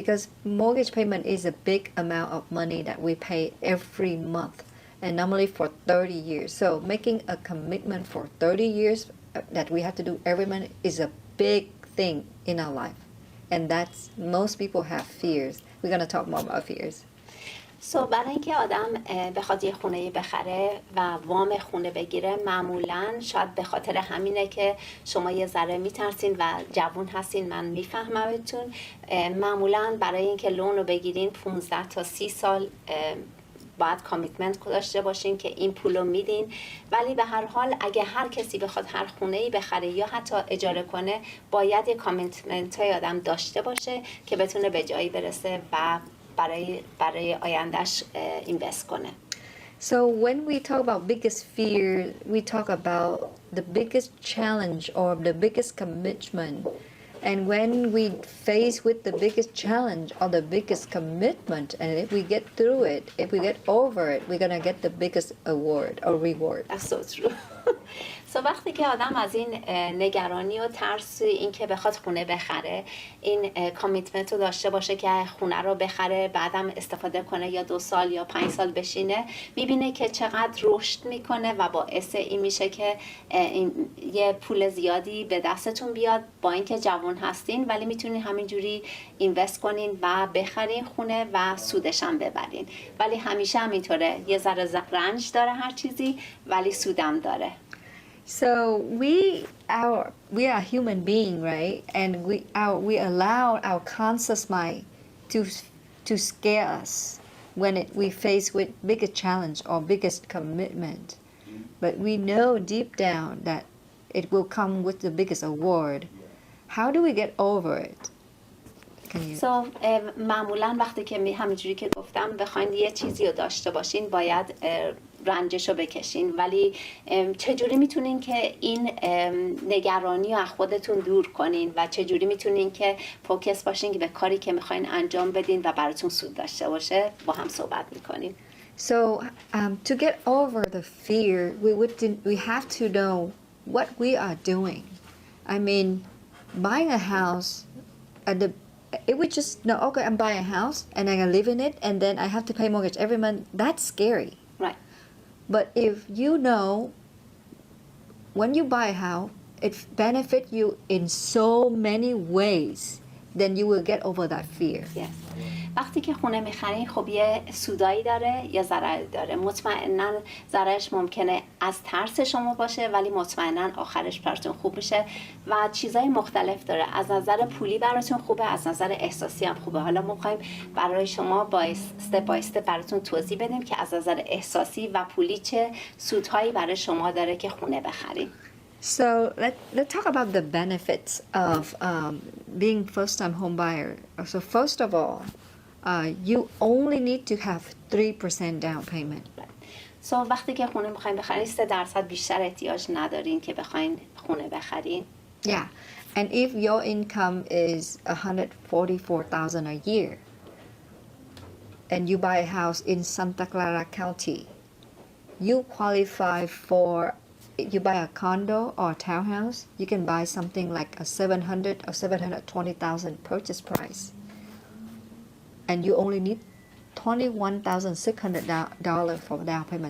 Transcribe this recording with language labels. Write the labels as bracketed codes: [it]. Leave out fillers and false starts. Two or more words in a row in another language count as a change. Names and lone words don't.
[en] Because mortgage payment is a big amount of money that we pay every month, and normally for 30 years. So making a commitment for 30 years that we have to do every month is a big thing in our life. And that's most people have fears. We're going to talk more about fears. [fa] برای اینکه آدم بخواد یه خونه بخره و وام خونه بگیره معمولاً شاید به خاطر همینه که شما یه ذره میترسین و جوون هستین من میفهممتون معمولاً برای اینکه لون رو بگیرین 15 تا 30 سال باید کامیتمنت داشته باشین که این پولو میدین ولی به هر حال اگه هر کسی بخواد هر خونه‌ای بخره یا حتی اجاره کنه باید یه کامیتمنت های آدم داشته باشه که بتونه به جایی برسه و برای آیندهش اینوست کنه. [en] So when we talk about biggest fear, we talk about the biggest challenge or the biggest commitment And when we face with the biggest challenge or the biggest commitment, and if we get through it, if we get over it, we're gonna get the biggest award or reward. That's so true. [fa] So وقتی که آدم از این نگرانی و ترس این که بخواد خونه بخره، این کامیتمنت رو داشته باشه که خونه رو بخره، بعدم استفاده کنه یا 2 سال یا 5 سال بشینه، میبینه که چقدر رشد میکنه و باعث این میشه که یه پول زیادی به دستتون بیاد با اینکه جوان هستین، ولی میتونین همینجوری اینوست کنین و بخرین خونه و سودش هم ببرین. ولی همیشه همینطوره، یه ذره رنج داره هر چیزی، ولی سودم داره. [en] So we are human being, right? And we allow our conscious mind to scare us when we face with biggest challenge or biggest commitment. But we know deep down that it will come with the biggest award. How do we get over it? Can you? [fa] So معمولا وقتی که همینجوری که گفتم بخواین یه چیزی رو داشته باشین باید رنجش رو بکشین، ولی چجوری میتونین که این نگرانی رو از خودتون دور کنین و چجوری میتونین که فوکس باشین که به کاری که میخواین انجام بدین و براتون سود داشته باشه با هم صحبت میکنیم. [en] So to get over the fear, we have to know what we are doing. I mean, buying a house, if we just know, okay, I'm buying a house and I'm gonna live in it, and then I have to pay mortgage every month. That's scary. Right. But if you know when you buy a house, it benefits you in so many ways, then you will get over that fear. Yes. [fa] وقتی که خونه میخرین خب یه سودایی داره یا ضرری داره. مطمئنا ضررش ممکنه از ترس شما باشه، ولی مطمئنا آخرش براتون خوب میشه و چیزای مختلف داره. از نظر پولی براتون خوبه، از نظر احساسی هم خوبه. حالا ما میخوایم برای شما با [en] step by step [fa] براتون توضیح بدیم که از نظر احساسی و پولی چه سودهایی برای شما داره که خونه بخرین. [en] So let's talk about the benefits of being first-time home buyer. So first of all, you only need to have 3% down payment. [fa] So وقتی که خونه میخواین بخرین 3% بیشتر احتیاج ندارین که بخواین خونه بخرین. [en] Yeah, and if your income is $144,000 a year, and you buy a house in Santa Clara County, you qualify for. You buy a condo or a townhouse, you can buy something like a $700,000 or $720,000 purchase price, and you only need $21,600 for down payment.